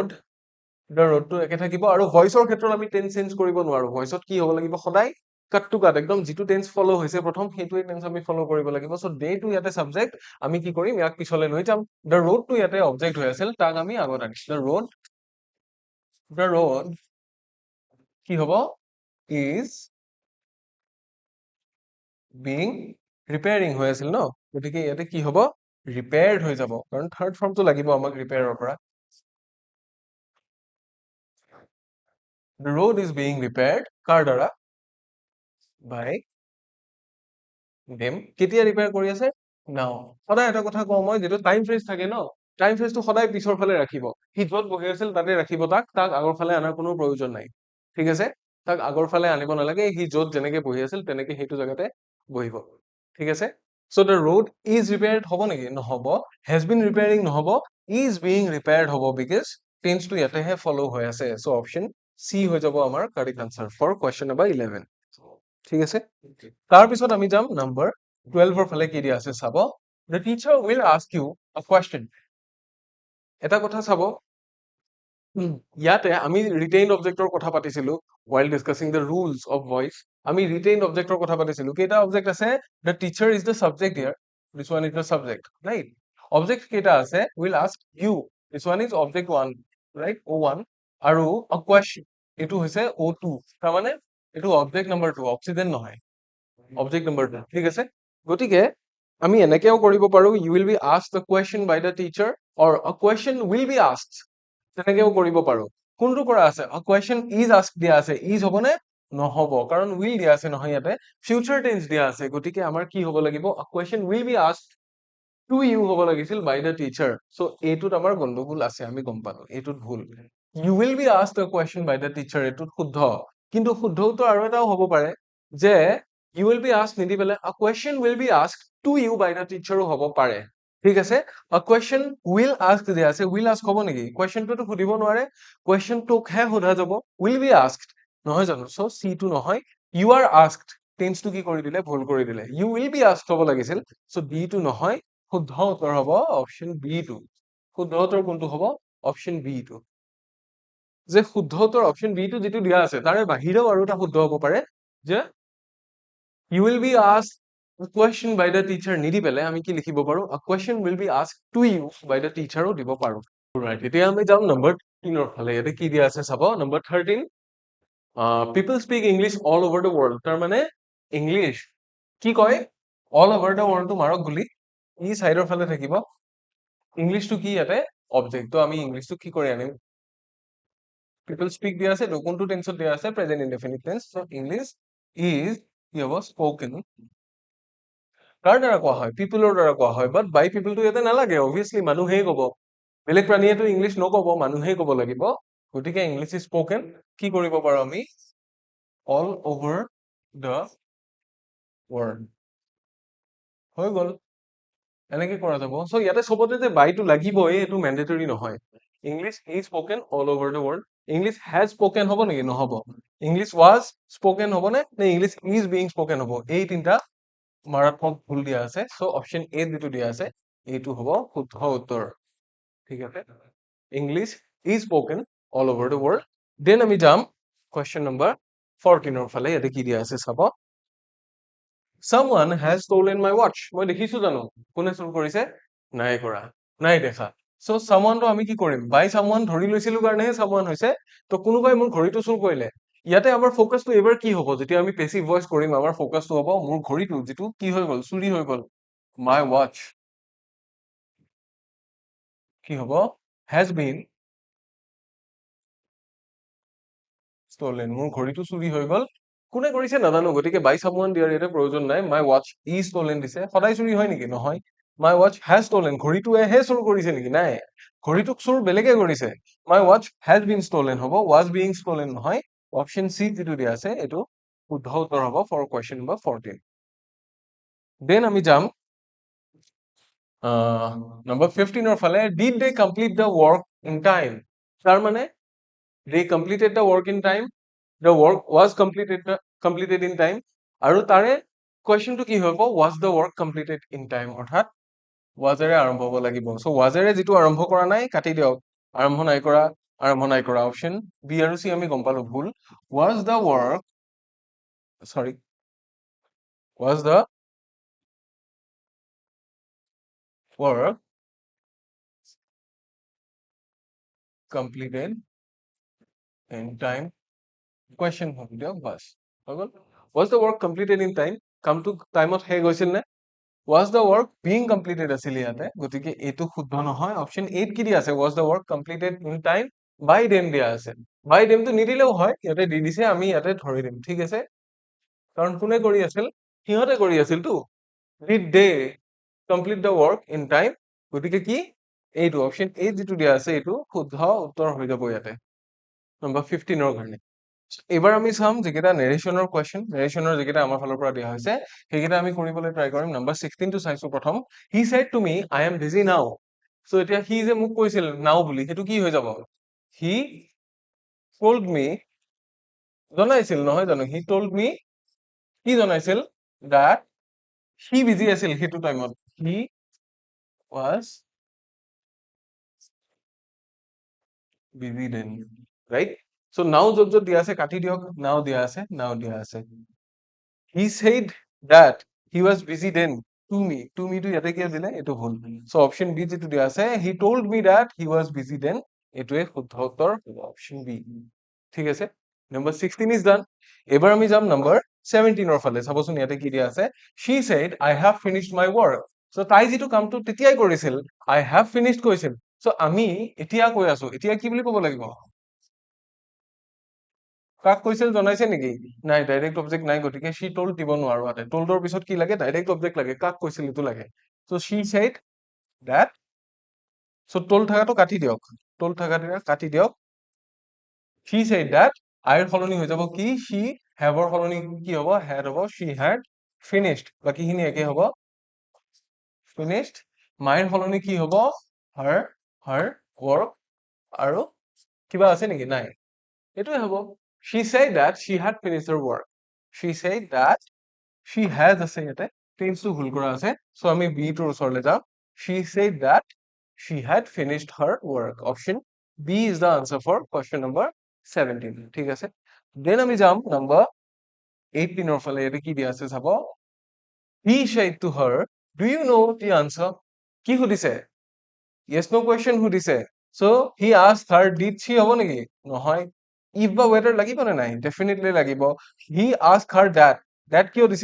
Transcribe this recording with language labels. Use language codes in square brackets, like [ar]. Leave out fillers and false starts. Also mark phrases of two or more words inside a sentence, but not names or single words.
[as] ৰোডটো একে থাকিব আৰু ভয়েছৰ ক্ষেত্ৰত আমি [en] tense change [as] কৰিব নোৱাৰো ভয়েছত কি হ'ব লাগিব সদায় [en] cut to cut [as] একদম যিটো [en] tense follow [as] হৈছে প্ৰথম সেইটোৱে টেন্স আমি ফলো কৰিব লাগিব সো ডে টু ইয়াতে সাবজেক্ট আমি কি কৰিম ইয়াক পিছলৈ লৈ যাম দ্য ৰোডটো ইয়াতে অবজেক্ট হৈ আছিল তাক আমি আগত আনিম [en] the road [as] কি হ'ব [en] is being repairing [as] হৈ আছিল ন গতিকে ইয়াতে কি হ'ব repaired হৈ যাব কাৰণ থাৰ্ড ফৰ্মটো লাগিব আমাক ৰিপেয়াৰৰ পৰা [en] the road is being repaired [as] কাৰ দ্বাৰা [en] by them [as] কেতিয়া ৰিপেয়াৰ কৰি আছে নাও সদায় এটা কথা কওঁ মই যেটো [en] time phrase [as] থাকে ন টাইম ফ্ৰেজটো সদায় পিছৰ ফালে ৰাখিব সি য'ত বহি আছিল তাতে ৰাখিব তাক আগৰ ফালে আনাৰ কোনো প্ৰয়োজন নাই ঠিক আছে তাক আগৰ ফালে আনিব নালাগে সি য'ত যেনেকে বহি আছিল তেনেকে সেইটো জায়গাতে বহিব ঠিক আছে [en] so the road is repaired [as] হ'ব নেকি নহব [en] has been repairing [as] নহব [en] is being repaired [as] হ'ব [en] because tense [as] টো ইয়াতেহে follow হৈ আছে [en] so option C [as] হৈ যাব আমাৰ [en] correct answer for question number 11 [as] ঠিক আছে তাৰ পিছত আমি যাম [en] number 12 [as] ৰ ফালে কি দিয়া আছে চাব [en] the teacher will ask you a question [as] এটা কথা চাব ইয়াতে আমি ৰিটেইনড অবজেক্টৰ কথা পাতিছিলো [en] while discussing the rules of voice [as] আমি ৰিটেইনড অবজেক্টৰ কথা পাতিছিলো কেইটা অবজেক্ট আছে [en] the teacher is the subject here this one is the subject right object [as] কেইটা আছে [en] will ask you this one is object 1 right o1 [as] আৰু [en] a question [as] এটো হৈছে o2 তাৰ মানে এটো [en] object number 2 [as] অক্সিজেন নহয় [en] object number 2 [as] ঠিক আছে গতিকে আমি এনেকেও কৰিব পাৰো you [en] will be asked the question by the teacher or a question will be asked [as] তেনেকেও কৰিব পাৰো কোনটো কৰা আছে [en] a question is asked [as] দিয়া আছে [en] is [as] হ'বনে নহব কাৰণ [en] will [as] দিয়া আছে নহয় ইয়াতে [en] future tense [as] দিয়া আছে গতিকে আমাৰ কি হ'ব লাগিব [en] a question will be asked to you [as] হ'ব লাগিছিল [en] by the teacher so [as] এইটোত আমাৰ গণ্ডগোল আছে আমি গম পালো এইটোত ভুল [en] you will be asked a question by the teacher [as] এইটোত শুদ্ধ কিন্তু শুদ্ধটো আৰু এটাও হ'ব পাৰে যে [en] you will be asked [as] নিদি পেলে [en] a question will be asked to you by the teacher [as] হ'ব পাৰে ঠিক আছে [en] a question will ask [as] দিয়া আছে [en] will ask [as] হ'ব নেকি questionটো সুধিব নোৱাৰে questionটোকহে সোধা যাব [en] will be asked [as] নহয় জানো [en] so c [as] টো নহয় [en] you are asked [as] tense টো কি কৰি দিলে ভুল কৰি দিলে [en] you will be asked [as] হ'ব লাগিছিল [en] so b [as] টো নহয় শুদ্ধ উত্তৰ হ'ব [en] option B [as] টো শুদ্ধ উত্তৰ কোনটো হ'ব [en] option B [as] টো যে শুদ্ধ উত্তৰ [en] option B [as] টো যেটো দিয়া আছে তাৰে বাহিৰেও আৰু এটা শুদ্ধ হ'ব পাৰে যে [en] you will be asked a question by the teacher [as] নিদি পেলে আমি কি লিখিব পাৰো [en] a question will be asked to you by the teacher [as] ও দিব পাৰো right এতিয়া আমি যাম নম্বৰ 13 ফালে ইয়াতে কি দিয়া আছে চাব নম্বৰ 13 [en] people speak English all over the world [as] তাৰ মানে ইংলিছ কি কয় [en] all over the world [as] টো মাৰক গুলি ই সাইডৰ ফালে থাকিব ইংলিছটো কি ইয়াতে অবজেক্ট তো আমি ইংলিছটো কি কৰি আনিম [en] people speak [as] দিয়া আছে কোনটো টেন্সত দিয়া আছে [en] present indefinite tense so English is [as] কি হ'ব স্পোকেন কাৰ দ্বাৰা কোৱা হয় পিপলৰ দ্বাৰা কোৱা হয় [en] but by [as] পিপলটো ইয়াতে নালাগে অবভিয়াছলি মানুহেই ক'ব বেলেগ প্ৰাণীয়েতো ইংলিছ নক'ব মানুহেই ক'ব লাগিব গতিকে [en] English is spoken [as] কি কৰিব পাৰো আমি [en] all over the world [as] হৈ গ'ল এনেকে কৰা যাব সো ইয়াতে সবতে যে বাইটো লাগিবই এইটো ম্যান্ডেটৰি নহয় [en] English is spoken all over the world English has spoken [as] হ'ব নেকি নহব [en] English was spoken [as] হ'ব নে [en] English is being spoken [as] হ'ব এই তিনটা মাৰাত্মক ভুল দিয়া আছে [en] so option A [as] যেটো দিয়া আছে এইটো হ'ব শুদ্ধ উত্তৰ ঠিক আছে [en] English is spoken all over the world then [as] আমি যাম [en] question number 14 [as] ৰ ফালে ইয়াতে কি দিয়া আছে চাব [en] someone has stolen my watch [as] মই দেখিছো জানো কোনে চুৰ কৰিছে নাই কৰা নাই দেখা সো someone তো আমি কি কৰিম [en] by someone [as] ধৰি লৈছিলো কাৰণেহে someone হৈছে তো কোনোবাই মোৰ ঘড়ীটো চুৰ কৰিলে ইয়াতে আমাৰ ফোকাসটো এবাৰ কি হ'ব যেতিয়া আমি [en] passive voice [as] কৰিম আমাৰ ফোকাসটো হ'ব মোৰ ঘড়ীটো যেটো কি হৈ গল চুৰি হৈ গল [en] my watch [as] কি হ'ব [en] has been stolen [as] মোৰ ঘড়ীটো চুৰি হৈ গল কোনে কৰিছে নাজানো গতিকে [en] by someone [as] দিয়াৰ ইয়াতে প্ৰয়োজন নাই [en] my watch is stolen [as] দিছে সদায় চুৰি হয় নেকি নহয় [en] my watch has stolen [as] ঘড়ীটোৱে হে চুৰ কৰিছে নেকি নাই ঘড়ীটোক চুৰ বেলেগে কৰিছে [en] my watch has been stolen [as] হ'ব [en] was being stolen [as] নহয় [en] option C [as] যেটো দিয়া আছে এটো শুদ্ধ উত্তৰ হ'ব [en] for question number 14 then [as] আমি যাম নম্বৰ 15 ৰ ফালে [en] did they complete the work in time [as] তাৰ মানে [en] they completed the work in time the work was completed in time [as] আৰু তাৰে কোয়েশ্চনটো কি হ'ব [en] was the work completed in time [as] অৰ্থাৎ was এৰে আৰম্ভ হ'ব লাগিব সো was এৰে যেটো আৰম্ভ কৰা নাই কাটি দিয়ক আৰম্ভ নাই কৰা [en] option B [as] আৰু সি আমি গম পালো ভুল [en] was the work sorry was the work completed in time question [as] হ'ব দিয়ক বাস হৈ গল [en] was the work completed in time [as] কামটো টাইমত হে গৈছিল নে [en] was the work being completed [as] আছিল ইয়াতে গতিকে এটো শুদ্ধ নহয় অপশন 8 কি দিয়া আছে [en] was the work completed in time by them [as] দিয়া আছে [en] by them [as] তো নিদিলেও হয় ইয়াতে দি দিছে আমি ইয়াতে ধৰি দিম ঠিক আছে কাৰণ কোনে কৰি আছিল সিহঁতে কৰি আছিল তো [en] did they complete the work in time [as] গতিকে কি এইটো অপশন 8 যেটো দিয়া আছে এইটো শুদ্ধ উত্তৰ হৈ যাব ইয়াতে নম্বৰ 15 ৰ কাৰণে এবাৰ আমি চাম যেকেটা নেৰেশনৰ কোয়েশ্চন নেৰেশনৰ যেকেটা আমাৰ ফালৰ পৰা দিয়া হৈছে সেইকেটা আমি কৰিবলৈ ট্রাই কৰিম নম্বৰ 16 টো চাইছো প্ৰথম [en] he said to me I am busy now [as] সো এতিয়া হি যে মোক কৈছিল নাও বুলি হেতু কি হৈ যাব [en] he told me [as] জনাইছিল নহয় জানো [en] he told me [as] কি জনাইছিল [en] that he busy [as] আছিল হেতু টাইমত [en] he was busy then right so now [as] যত দিয়া আছে কাটি দিয়ক [en] now [as] দিয়া আছে [en] he said that he was busy then to me to [as] ইয়াতে কি দিলে এটো ভুল সো [en] option B [as] যেটো দিয়া আছে [en] he told me that he was busy then [as] এটোৱে শুদ্ধ উত্তৰ [en] option B [as] ঠিক আছে নম্বৰ 16 [en] is done [as] এবাৰ আমি যাম নম্বৰ 17 ৰ ফালে চাবচোন ইয়াতে কি দিয়া আছে [en] she said I have finished my work [as] সো তাই যেটো কামটো তেতিয়াই কৰিছিল [en] I have finished [as] কৈছিল সো আমি এতিয়া কৈ আছো এতিয়া কি বুলি ক'ব লাগিব কাক কৈছিল জনাইছে নেকি নাই [en] direct object [as] নাই গতিকে [en] she told [as] দিব নোৱাৰো আতে toldৰ পিছত কি লাগে [en] direct object [as] লাগে কাক কৈছিল এটো লাগে সো [en] she said that [as] সো told থাকাটো কাটি দিয়ক told থাকাটো কাটি দিয়ক she [en] said that I [as] ৰ সলনি হৈ যাব কি [en] she have [as] ৰ সলনি কি হ'ব had হ'ব [en] she had finished [as] বাকিখিনি একে হ'ব [en] finished my [as] ৰ সলনি কি হ'ব her [en] work [as] আৰু কিবা আছে নেকি নাই এটোৱে হ'ব [en] she said that she had finished her work she said that she has আছে [as] ইয়াতে টেন্স টো ভুল কৰা আছে সো আমি বি টোৰ ওচৰলে যাম [en] she said that she had finished her work option b is the answer for question number 17 [as] ঠিক আছে দেন আমি যাম নাম্বার 18 ৰ ফালে এটো কি দিয়া আছে চাব [en] he said to her do you know the answer [as] কি সুধিছে [en] yes no question [as] সুধিছে [en] So he asked her, did she [as] হ'ব নেকি? নহয়। [en] If বা whether [as] লাগিব নে নাই? [en] Definitely লাগিব। He asked her that. That [as] কিয় দিছে?